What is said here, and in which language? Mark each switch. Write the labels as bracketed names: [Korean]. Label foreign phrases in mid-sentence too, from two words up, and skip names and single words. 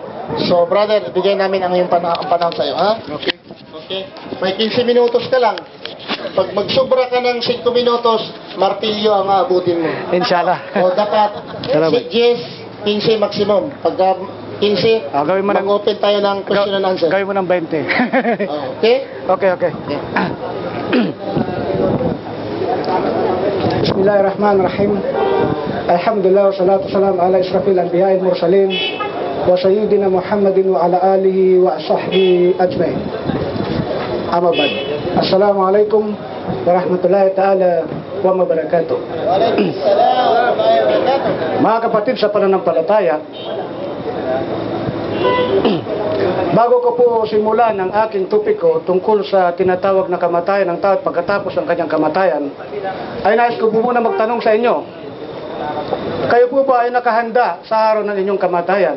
[Filipino] So, brother, ibigay namin ang iyong panahon sa iyo, ha? Okay. Okay? May 15 minutos ka lang. Pag magsubra ka ng 5 minutos, martilyo ang aabutin mo. Inshallah. O dapat Salamat. 10, 15 maximum. Pagka 15, Gawin mo ng mag-open tayo ng [English] question and answer. [Filipino] Gawin mo ng 20. Okay? Okay. [Arabic] بسم الله الرحمن الرحيم. الحمد لله والصلاة والسلام على أشرف الأنبياء والمرسلين وسيدنا محمد وعلى آله وصحبه أجمعين. أما بعد. السلام عليكم ورحمة الله تعالى وبركاته. [Filipino] Mga kapatid sa pananampalataya, bago ko po simulan ang aking topiko tungkol sa tinatawag na kamatayan ng tao at pagkatapos ng kanyang kamatayan, ay nais ko po muna magtanong sa inyo, kayo po ba ay nakahanda sa araw ng inyong kamatayan?